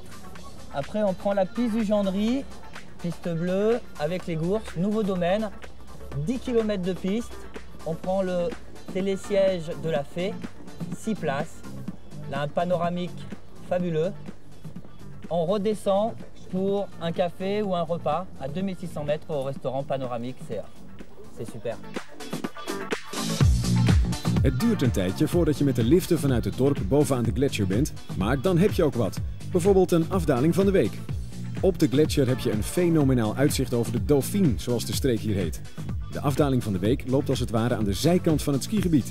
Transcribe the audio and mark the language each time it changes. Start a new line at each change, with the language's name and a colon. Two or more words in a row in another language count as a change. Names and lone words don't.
French: Après on prend la piste du Gendry, piste bleue, avec les Gourses, nouveau domaine, 10 km de piste. On prend le télésiège de la Fée, 6 places, là un panoramique fabuleux. On redescend pour un café ou un repas à 2600 mètres au restaurant panoramique, c'est super.
Dutch: Het duurt een tijdje voordat je met de liften vanuit het dorp bovenaan de gletsjer bent, maar dan heb je ook wat. Bijvoorbeeld een afdaling van de week. Op de gletsjer heb je een fenomenaal uitzicht over de Dauphine, zoals de streek hier heet. De afdaling van de week loopt als het ware aan de zijkant van het skigebied.